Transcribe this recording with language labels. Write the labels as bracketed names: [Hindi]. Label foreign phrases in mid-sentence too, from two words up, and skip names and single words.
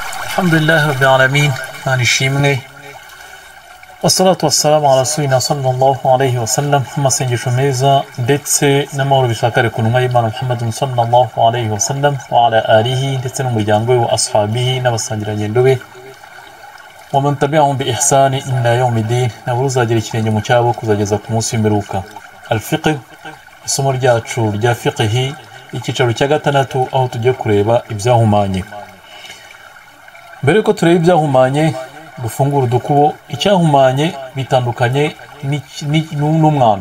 [Arabic] الحمد لله رب العالمين, nishimwe والصلاة والسلام على رسولنا صلى الله عليه وسلم, [Kinyarwanda] amasengesho meza ndetse n'amahoro bishakare ku ntumwa y'Imana Muhammad [Arabic] صلى الله عليه وسلم وعلى آله [Kinyarwanda] ndetse n'umuryango we [Arabic] وأصحابه [Kinyarwanda] n'abasangirangendo be [Arabic] ومن تبعهم بإحسان إلى يوم الدين, [Kinyarwanda] nabo uzagira ikirenge mu cyabo kuzageza ku munsi w'imperuka. Al-fiqh, isomo ryacu rya fiqhi, icyicaro cya gatandatu, aho tugiye kureba ibyahumanye. Mbere ko tureba ibyahumanye, dufungura udukubo. Icyahumanye bitandukanye n'umwanda.